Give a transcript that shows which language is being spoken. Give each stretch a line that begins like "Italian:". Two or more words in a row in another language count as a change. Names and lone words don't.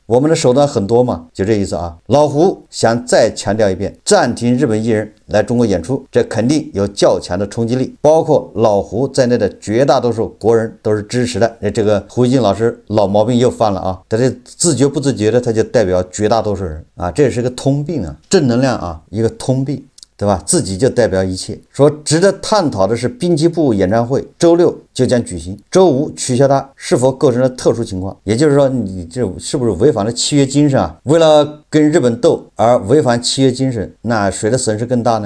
Chinese: 我們的手段很多嘛，就這意思啊。老胡想再強調一遍，暫停日本藝人來中國演出，這肯定有較強的衝擊力，包括老胡在內的絕大多數國人都是支持的。這個胡锡進老師老毛病又犯了啊，他這自覺不自覺的，他就代表絕大多數人啊，這也是個通病啊，正能量啊，一個通病，对吧？自己就代表一切。說值得探討的是，濱崎步演唱会周6就將舉行，周5取消它是否構成了特殊情況？也就是說，你這是不是違反了契約精神啊？為了跟日本鬥而違反契約精神，那誰的損失更大呢？